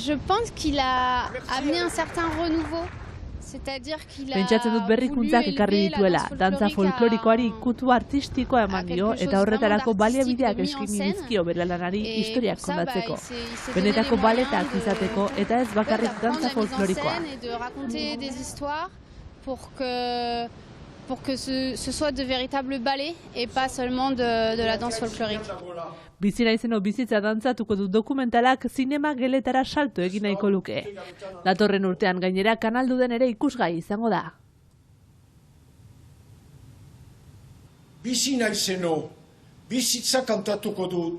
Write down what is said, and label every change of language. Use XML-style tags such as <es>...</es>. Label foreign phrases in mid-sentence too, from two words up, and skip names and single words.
<eu>Pentsatzen dut berrikuntzak ekarri dituela, dantza folklorikoari ikutu artistikoa eman dio eta horretarako baliabideak eskaini dizkio bere lanari historiak kontatzeko. Benetako baletak izateko eta ez bakarrik dantza folklorikoa.</eu> <fr>Pour que ce soit de véritables ballets et pas seulement de la danse folklorique.</fr> <eu>Bizi naizeno bizitza dantzatuko du dokumentalak zinema geletara salto egin nahiko luke. Datorren urtean gainera Kanalduden ere ikusgai izango da. Bizi naizeno, bizitza kantatuko dut.</eu>